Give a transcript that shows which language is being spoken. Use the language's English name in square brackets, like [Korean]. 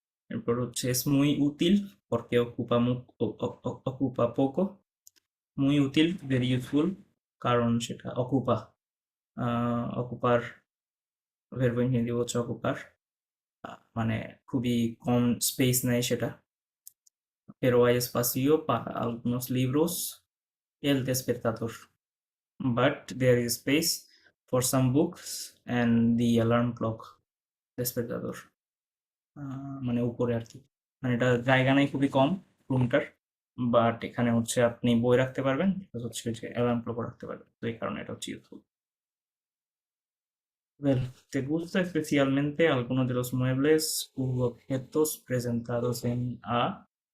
[Bangla] এরপর হচ্ছে [Spanish] es muy útil porque ocupa, ocupa poco. Muy útil, [English] very useful, [Bangla] কারণ সেটা [Spanish] ocupa, ocupar, verbo infinitive [Bangla] হচ্ছে ocupar, মানে খুবই কম স্পেস নেয় সেটা। [Spanish] Pero hay espacio para algunos libros, el despertador, [English] but there is space for some books and the alarm clock, despertador, [Bangla] মানে উপরে আর কি। মানে এটা জায়গা নেই খুবই কম রুমটার, বাট এখানে হচ্ছে আপনি বই রাখতে পারবেন, প্লাস হচ্ছে যে অ্যালার্ম ক্লকও রাখতে পারবেন, তো এই কারণে এটা হচ্ছে useful. [Spanish] Well, ¿te gusta especialmente alguno de los muebles u objetos presentados en A?